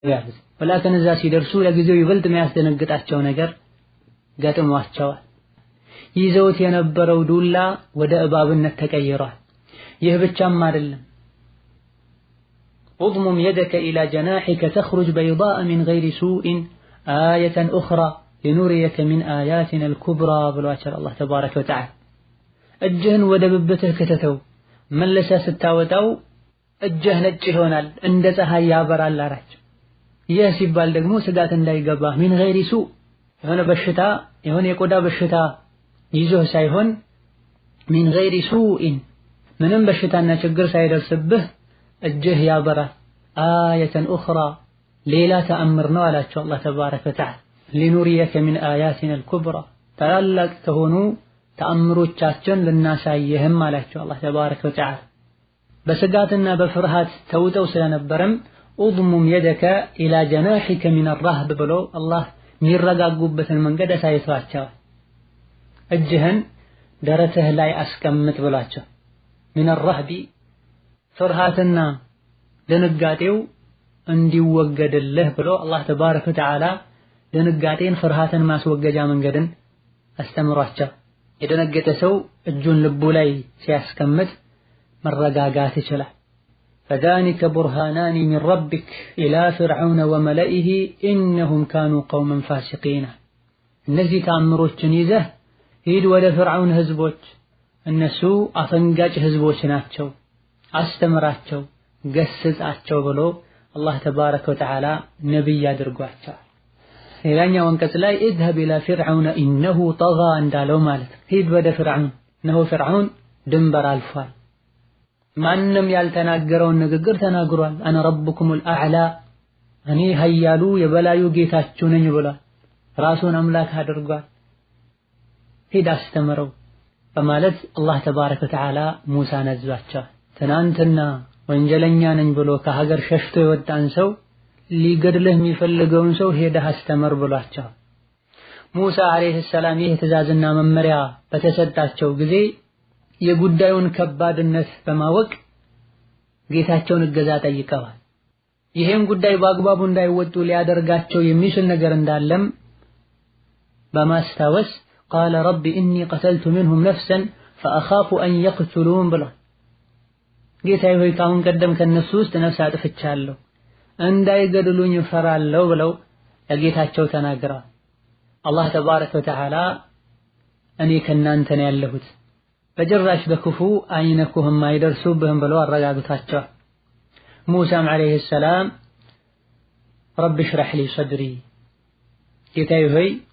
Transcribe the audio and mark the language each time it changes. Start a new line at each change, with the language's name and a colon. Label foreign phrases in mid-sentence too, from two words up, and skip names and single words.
Amharic: ያሉት። ወላከን እዛ ሲደርሱ ለጊዜው ይበልጥ የሚያስደነግጣቸው ነገር ገጥሟቸዋል። ይዘውት የነበረው ዱላ ወደ እባብነት ተቀይሯል። ይህ ብቻም አይደለም።
Arabic: اضمم يدك إلى جناحك تخرج بيضاء من غير سوء آية أخرى لنريك من آياتنا الكبرى بالواتر الله تبارك وتعالى
Amharic: እጅህን ወደ ብብትህ ከተተው መለሰህ ስታወጣው እጅህ ነጭ ይሆናል እንደ ፀሐይ ያበራል አላቸው። ይህ ሲባል ደግሞ ስጋት እንዳይገባ
Arabic: من غير سوء
Amharic: የሆነ በሽታ የሆነ የቆዳ በሽታ ይዞህ ሳይሆን
Arabic: من غير
Amharic: ሱኢን ምንም በሽታና ችግር ሳይደርስብህ እጅህ ያበራል።
Arabic: آية أخرى
Amharic: ሌላ ተአምር ነው አላቸው
Arabic: الله تبارك وتعالى። لنريك من آياتنا الكبرى
Amharic: ታላላቅ ከሆኑ ተአምሮቻችን ልናሳየህም አላቸው
Arabic: الله تبارك وتعالى።
Amharic: በስጋትና በፍርሃት ተውጠው ስለነበረም
Arabic: اضمم يدك الى جناحك من الرهب
Amharic: ብሎ አላህ የሚረጋጉበትን መንገድ አሳይቷቸዋል። እጅህን ደረትህ ላይ አስቀምጥ ብሏቸው
Arabic: من الرهب
Amharic: ፍርሃትና ድንጋጤው እንዲወገድልህ ብሎ
Arabic: الله تبارك وتعالى
Amharic: ድንጋጤን ፍርሃትን ማስወገጃ መንገድን አስተምሯቸው። የደነገጠ ሰው እጁን ልቡ ላይ ሲያስቀምጥ መረጋጋት ይችላል።
Arabic: فذلك برهانان من ربك إلى فرعون وملئه إنهم كانوا قوما فاسقين
Amharic: እነዚህ ተአምሮችን ይዘህ ሂድ ወደ ፍርዓውን ህዝቦች እነሱ አፈንጋጭ ህዝቦች ናቸው አስተምራቸው ገስጻቸው ብሎ
Arabic: الله تبارك وتعالى
Amharic: ነብይ አድርጓቸዋል። ሌላኛው አንቀጽ ላይ
Arabic: اذهب الى فرعون انه طغى
Amharic: እንዳለው ማለት ሂድ ወደ ፍርዓውን ነው ፍርዓውን ድንበር አልፏል። ማንንም ያልተናገረውን ንግግር ተናግሯል።
Arabic: انا ربكم الاعلى
Amharic: እኔ ኃያሉ የበላዩ ጌታችሁ ነኝ ብሏል። ራሱን አምላክ አድርጓል። ሂድ አስተምረው በማለት
Arabic: الله تبارك وتعالى
Amharic: ሙሳን አዟቸዋል። ትናንትና ወንጀለኛ ነኝ ብሎ ከሀገር ሸሽቶ የወጣን ሰው ሊገድልህ የሚፈልገውን ሰው ሄደህ አስተምር ብሏቸው ሙሳ
Arabic: عليه السلام
Amharic: ይህ ትእዛዝና መመሪያ በተሰጣቸው ጊዜ የጉዳዩን ከባድነት በማወቅ ጌታቸውን እገዛ ጠይቀዋል። ይሄን ጉዳይ በአግባቡ እንዳይወጡ ሊያደርጋቸው የሚችል ነገር እንዳለም
Arabic: በማስታወስ قال رب إني قتلت منهم نفسا فأخاف أن يقتلون ብሏል።
Amharic: ጌታዬ ሆይ ካሁን ቀደም ከነሱ ውስጥ ነፍስ አጥፍቻለሁ እንዳይገድሉኝ እፈራለሁ ብለው ለጌታቸው ተናግረዋል።
Arabic: الله تبارك وتعالى
Amharic: እኔ ከናንተ ነው ያለሁት በጅራሽ በክፉ አይነኩህም አይደርሱብህም ብለው አረጋግቷቸዋል። ሙሳም
Arabic: عليه السلام رب اشرح لي صدري
Amharic: ጌታዬ ሆይ